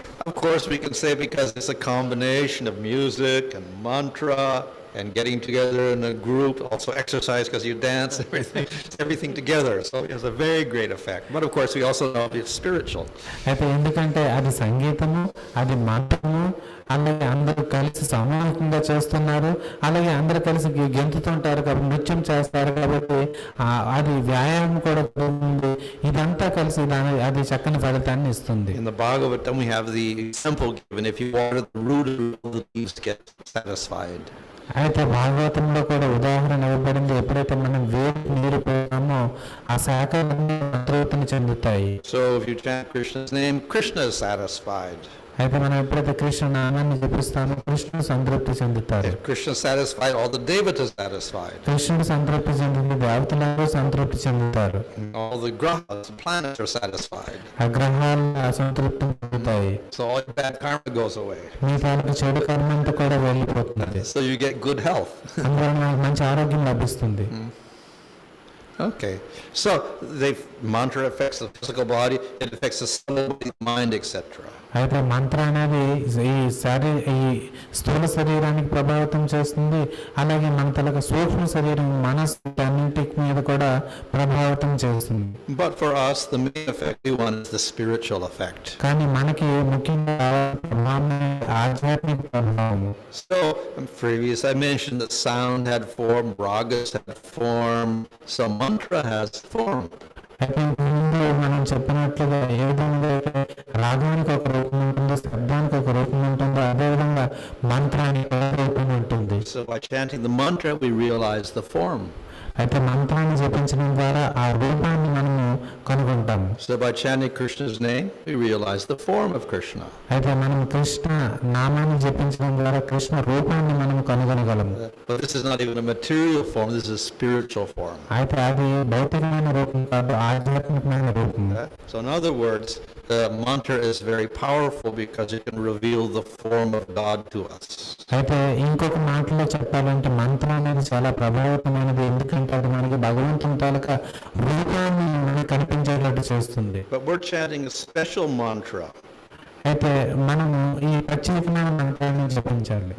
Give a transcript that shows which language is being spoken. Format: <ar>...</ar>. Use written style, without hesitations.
<en>Of course, we can say because it's a combination of music and mantra and getting together in a group, also exercise because you dance, everything together. So it has a very great effect. But of course, we also know it's spiritual.</en> <te>అయితే ఎందుకంటే అది సంగీతము, అది మంత్రము, అలాగే అందరూ కలిసి సామూహికంగా చేస్తున్నారు, అలాగే అందరూ కలిసి గెంతుతుంటారు కాబట్టి నృత్యం చేస్తారు కాబట్టి అది వ్యాయామం కూడా ఉంది. ఇదంతా కలిసి అది చక్కని ఫలితాన్ని ఇస్తుంది.</te> <en>In the Bhagavatam, we have the example given: if you water the root, the leaves get satisfied.</en> <te>అయితే భాగవతంలో కూడా ఉదాహరణ ఇవ్వబడింది, ఎప్పుడైతే మనం నీరు పోతామో ఆ శాఖలన్నీ సంతృప్తిని చెందుతాయి.</te> <en>So if you chant Krishna's name, Krishna is satisfied.</en> <te>అయితే మనం ఎప్పుడైతే కృష్ణ నామాన్ని జపిస్తామో కృష్ణుడు సంతృప్తి చెందుతారు.</te> <en>If Krishna is satisfied, all the devatas are satisfied.</en> <te>కృష్ణుడు సంతృప్తి చెందింది దేవతలు సంతృప్తి చెందుతారు.</te> <en>All the grahas, planets are satisfied.</en> <te>ఆ గ్రహాలు సంతృప్తి చెందుతాయి.</te> <en>So all your bad karma goes away.</en> <te>మీ తాలూకు చెడు కర్మ అంతా కూడా వెళ్ళిపోతుంది.</te> <en>So you get good health.</en> <te>అందువల్ల మనకు మంచి ఆరోగ్యం లభిస్తుంది.</te> <en>Okay, so the mantra affects the physical body, it affects the soul, the mind, etc.</en> <te>అయితే మంత్ర అనేది ఈ స్థూల శరీరానికి ప్రభావితం చేస్తుంది, అలాగే మన తలక సూక్ష్మ శరీరం మనసు అన్నింటి మీద కూడా ప్రభావితం చేస్తుంది.</te> <en>But for us, the main effect we want is the spiritual effect.</en> <te>కానీ మనకి ముఖ్యంగా ఆధ్యాత్మిక ప్రభావం.</te> <en>So, previous I mentioned that sound had form, ragas had form, so mantra has form.</en> <te>అయితే ముందు మనం చెప్పినట్లుగా ఏ విధంగా అయితే రాగానికి ఒక రూపం ఉంటుందో, శబ్దానికి ఒక రూపం ఉంటుందో, అదేవిధంగా మంత్రానికి ఒక రూపం ఉంటుంది.</te> <en>So by chanting the mantra, we realize the form.</en> <te>అయితే మంత్రాన్ని జపించడం ద్వారా ఆ రూపాన్ని మనము కనుగొంటాము.</te> <en>So by chanting Krishna's name, we realize the form of Krishna.</en> <te>అయితే మనం కృష్ణ నామాన్ని జపించడం ద్వారా కృష్ణ రూపాన్ని మనం కనుగొనగలము.</te> <en>But this is not even a material form, this is a spiritual form.</en> <te>అయితే అది భౌతికమైన రూపం కాదు, ఆధ్యాత్మికమైన రూపం.</te> <en>So in other words, the mantra is very powerful because it can reveal the form of God to us.</en> <te>అయితే ఇంకొక మాటలో చెప్పాలంటే మంత్రం అనేది చాలా ప్రభావితమైనది, ఎందుకంటే అది మనకి భగవంతుని తాలూకా రూపాన్ని మనకి కనిపించేటట్టు చేస్తుంది.</te> <en>But we're chanting a special mantra.</en> <te>అయితే మనము ఈ ప్రత్యేకమైన మంత్రాన్ని జపించాలి.</te>